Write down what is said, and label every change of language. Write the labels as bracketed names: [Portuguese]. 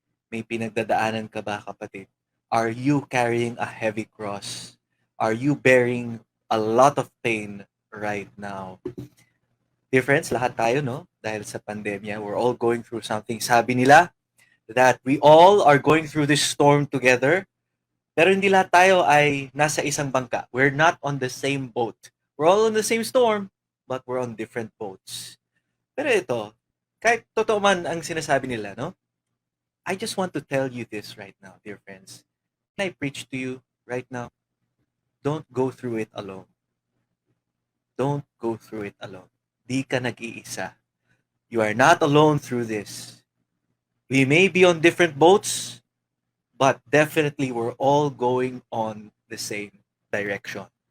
[Filipino] May pinagdadaanan ka ba, kapatid? [English] Are you carrying a heavy cross? Are you bearing a lot of pain right now? Dear friends, [Filipino] lahat tayo, no? Dahil sa pandemya, [English] we're all going through something. [Filipino] Sabi nila [English] that we all are going through this storm together. [Filipino] Pero hindi lahat tayo ay nasa isang bangka. [English] We're not on the same boat. We're all on the same storm, but we're on different boats. [Filipino] Pero ito, kahit totoo man ang sinasabi nila, no? [English] I just want to tell you this right now, dear friends. Can I preach to you right now? Don't go through it alone. Don't go through it alone. [Filipino] Di ka nag-iisa. [English] You are not alone through this. We may be on different boats, but definitely we're all going on the same direction.